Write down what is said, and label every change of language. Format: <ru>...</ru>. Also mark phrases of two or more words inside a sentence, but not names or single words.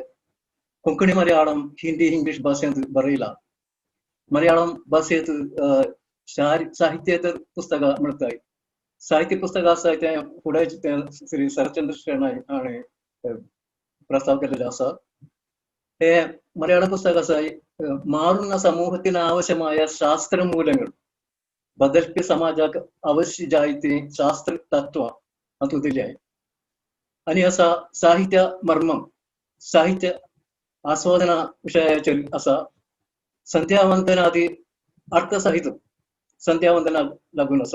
<kok>कोंकणी मलयाळम हिंदी इंग्लिश भाशेंत बरयला. मलयाळम भाशेंत साहित्येतर पुस्तकां मेळटाय. साहित्य पुस्तकां आसा ते फुडें श्री शरदचंद्र शेणाय हांणी प्रस्ताव केल्लेले आसा. हे</kok> <ml>മലയാളം പുസ്തകം</ml> <kok>മാറുന്ന സമൂഹത്തിന് ആവശ്യമായ ശാസ്ത്ര മൂലങ്ങൾ बदलते समाजाक अवश्य जायते शास्त्र तत्व हातूंत दिल्याय. आनी आसा साहित्य मर्मम, साहित्य आस्वादना विशयाचेर आसा. संध्यावंदनादी अर्थसहित संध्यावंदनाक लागून आसा.</kok>